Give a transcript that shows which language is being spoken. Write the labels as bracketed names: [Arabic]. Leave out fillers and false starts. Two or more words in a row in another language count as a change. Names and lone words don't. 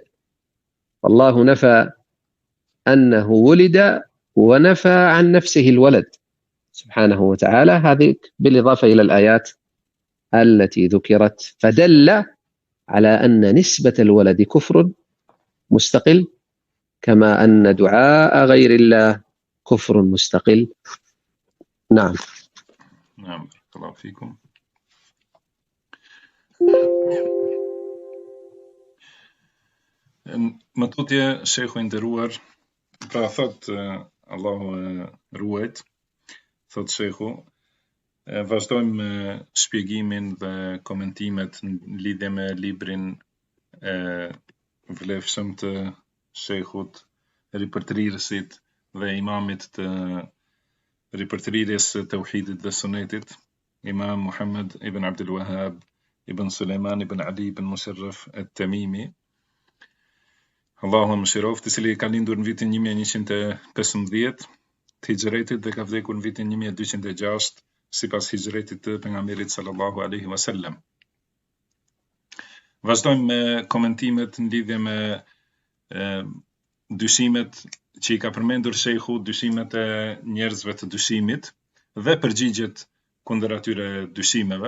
[Arabic] الله نفى أنه ولد ونفى عن نفسه الولد سبحانه وتعالى، هذه بالإضافة إلى الآيات التي ذكرت، فدل على أن نسبة الولد كفر مستقل، كما أن دعاء غير الله كفر مستقل. نعم. بارك الله فيكم. [Albanian] Më tutje, shekhu i nderuar, pra thot Allahu ruajt, thot shekhu, vazhdojmë me shpjegimin dhe komentimet në lidhje me librin e vlefshëm të shehut, ripërtrirësit dhe imamit të ripërtrirjes së tauhidit dhe sunetit, Imam Muhammad ibn Abdul Wahhab ibn Sulejman ibn Ali ibn Musharraf at-Tamimi, Allahu më shiroft, i cili ka lindur në vitin 1115 të hijretit dhe ka vdekur në vitin 1206 sipas hijretit të pejgamberit [Arabic] صلى الله عليه وسلم. [Albanian] Vazhdojmë me komentimet në lidhje me dyshimet që i ka përmendur shehu, dyshimet e njerëzve të dyshimit dhe përgjigjet kundër atyre dyshimeve.